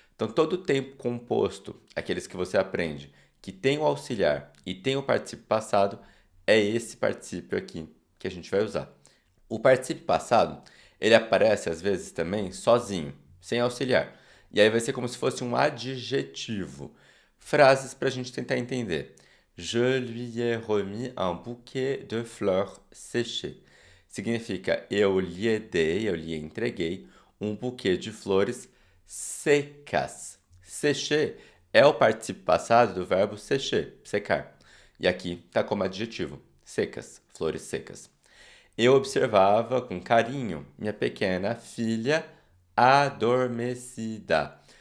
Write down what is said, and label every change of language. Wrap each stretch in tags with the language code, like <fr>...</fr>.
<pt>Então, todo tempo composto, aqueles que você aprende, que tem o auxiliar e tem o particípio passado, é esse particípio aqui que a gente vai usar. O particípio passado, ele aparece às vezes também sozinho, sem auxiliar. E aí vai ser como se fosse um adjetivo. Frases para a gente tentar entender.</pt> <fr>Je lui ai remis un bouquet de fleurs séchées.</fr> <pt>Significa eu lhe dei, eu lhe entreguei um buquê de flores secas. Sécher é o particípio passado do verbo sécher, secar. E aqui está como adjetivo, secas, flores secas. Eu observava com carinho minha pequena filha adormecida.</pt>